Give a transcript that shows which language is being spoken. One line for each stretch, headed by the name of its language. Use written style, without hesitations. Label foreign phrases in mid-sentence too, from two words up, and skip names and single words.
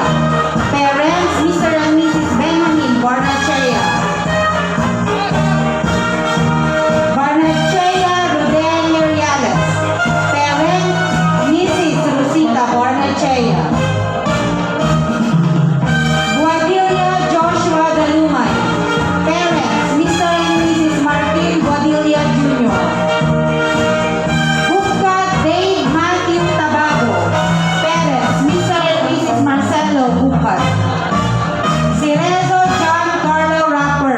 English: Parents, Mr. and Mrs. Benjamin Barnachea. Barnachea Rodel Miriales. Parents, Mrs. Rosita Barnachea. Guadilia Joshua Dalumay. Parents, Mr. and Mrs. Martin Guadilia Jr. Bukat Dave Matthew Tabago. Parents, Mr. and Mrs. Marcelo Bukat. Cerezo John Carlo Rapper.